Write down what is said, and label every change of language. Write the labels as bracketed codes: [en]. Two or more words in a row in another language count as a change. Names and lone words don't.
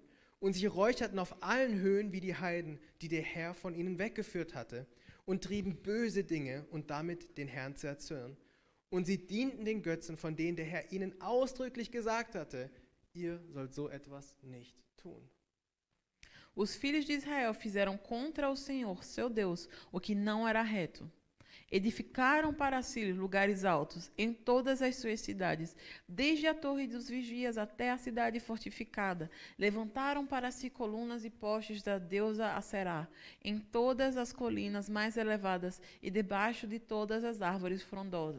[de] Und sie räucherten auf allen Höhen wie die Heiden, die der Herr von ihnen weggeführt hatte, und trieben böse Dinge und damit den Herrn zu erzürnen. Und sie dienten den Götzen, von denen der Herr ihnen ausdrücklich gesagt hatte, ihr sollt so etwas nicht tun. [pt] Os filhos de Israel fizeram contra o Senhor, seu Deus, o que não era reto. Edificaram para si lugares altos em todas as suas cidades, desde a torre dos vigias até a cidade fortificada. Levantaram para si colunas e postes da deusa Aserá, em todas as colinas mais elevadas e debaixo de todas as árvores frondosas.